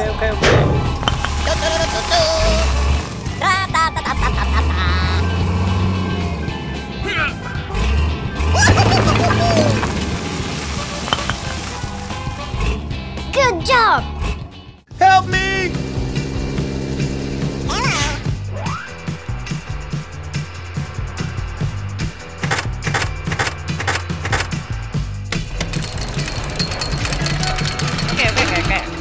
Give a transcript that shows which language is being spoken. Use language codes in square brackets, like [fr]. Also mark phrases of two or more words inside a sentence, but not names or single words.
[en] Okay. Do, do, do, do, do. Da, da, da, da, da, da, da. Good job. Help me! Hello. Okay.